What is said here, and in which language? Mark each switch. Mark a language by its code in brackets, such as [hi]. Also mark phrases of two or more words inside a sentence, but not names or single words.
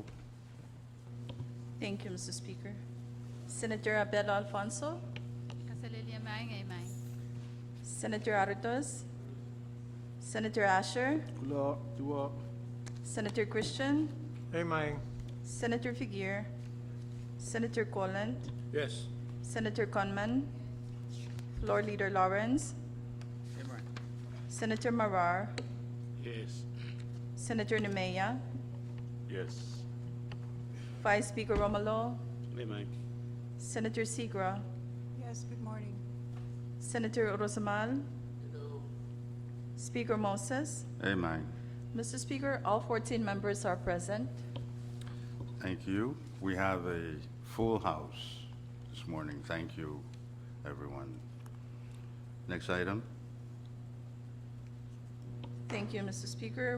[en] Thank you, Mr. Speaker. Senator Abel Alfonso, Kasalilia Maing, Amen. Senator Aritos, Senator Asher, Kula, Dua, Senator Christian, Amen. Senator Figuer, Senator Colland, Yes. Senator Conman, Floor Leader Lawrence, Senator Marar, Yes. Senator Nemea, Yes. Vice Speaker Romalo, Amen. Senator Segra, Yes, good morning. Senator Rosamal, Speaker Moses. Amen. Mr. Speaker, all 14 members are present. Thank you. We have a full house this morning. Thank you, everyone. Next item. Thank you, Mr. Speaker.